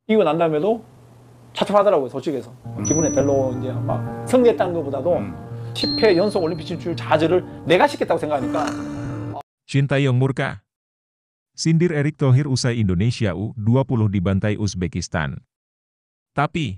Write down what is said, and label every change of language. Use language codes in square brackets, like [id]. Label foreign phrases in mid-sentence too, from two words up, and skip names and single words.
[ko] 이기고 난 다음에도 찹찹하더라고요, 솔직해서. 기분에 별로 이제 막 승리했다는 것보다도 10회 연속 올림픽 진출 자질을 내가 시켰다고 생각하니까. [id] Sintayong murka. Sindir Erick Thohir usai Indonesia U20 dibantai Uzbekistan. Tapi,